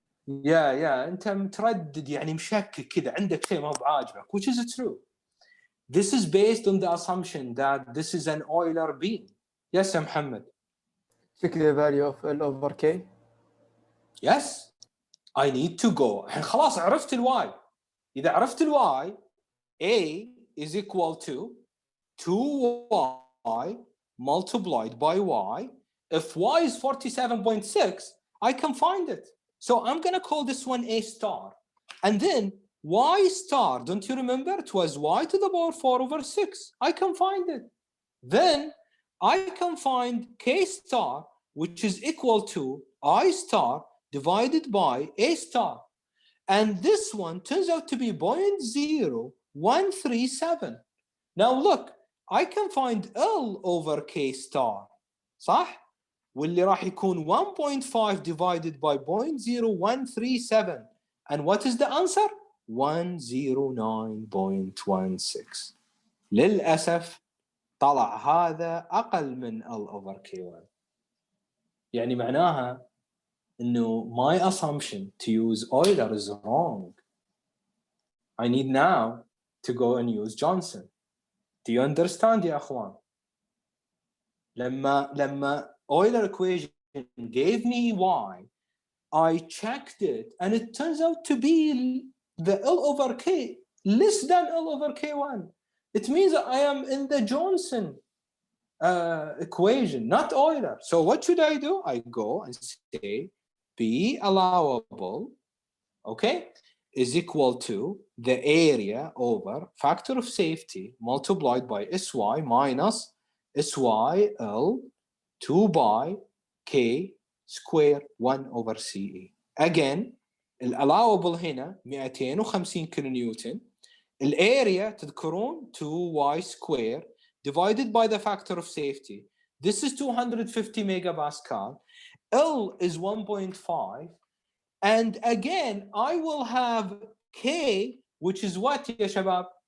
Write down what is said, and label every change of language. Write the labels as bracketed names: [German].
[Arabic] يا انت متردد يعني مشكك كذا عندك شيء ما هو بعاجبك, [English] which is true. This is based on the assumption that this is an Euler beam. Yes, Muhammad. Check the value of L over K. Yes. I need to go. [Arabic] الحين خلاص عرفت الواي. إذا عرفت الواي, [English] A is equal to 2y multiplied by y. If y is 47.6, I can find it. So I'm going to call this one A star. And then y star, don't you remember? It was y to the power 4 over 6. I can find it. Then I can find K star, which is equal to I star divided by A star. And this one turns out to be 0.0137. Now look, I can find L over K star. [Arabic] صح؟ واللي راح يكون 1.5 [English] divided by [Arabic] 0.0137. [English] And what is the answer? 109.16. [Arabic] للأسف طلع هذا أقل من L over K1. يعني معناها إنه [English] my assumption to use Euler is wrong. I need now to go and use Johnson. Do you understand [Arabic] يا أخوان؟ [English] لما Euler equation gave me y, I checked it and it turns out to be the L over K less than L over K1. It means I am in the Johnson equation, not Euler. So what should I do? I go and say B allowable, okay, is equal to the area over factor of safety multiplied by SY minus SYL 2 by K square 1 over CE. [Arabic] Again, allowable هنا 250 كيلو نيوتن. الاريا تذكرون 2y square [English] divided by the factor of safety. This is 250 megapascal. L is 1.5. And again, I will have K, which is what, ya shabab?